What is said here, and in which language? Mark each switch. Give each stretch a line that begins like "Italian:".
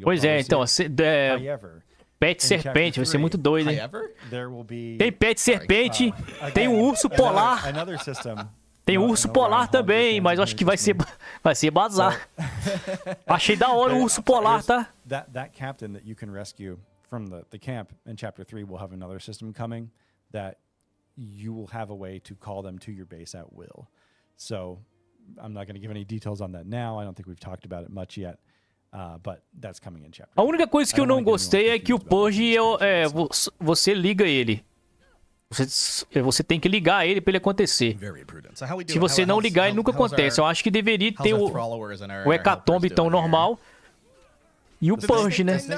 Portuguese: pois é, então,
English: however,
Portuguese: pet serpente, vai ser muito doido, hein? Tem pet serpente, tem um urso polar. Tem um urso polar também, mas eu acho que vai ser bazar. Achei da hora o urso polar, tá?
English: That captain that you can rescue from the camp in chapter 3 will have another system coming that you will have a way to call them to your base at will. So I'm not going to give any details on that now. I don't think we've talked about it much yet. But that's coming in chapter.
Portuguese: A única coisa que eu não gostei é que o Purge você liga ele. Você tem que ligar ele para ele acontecer. Se você não ligar, ele nunca acontece. Eu acho que deveria ter o Hecatombe tão normal e o Purge, né?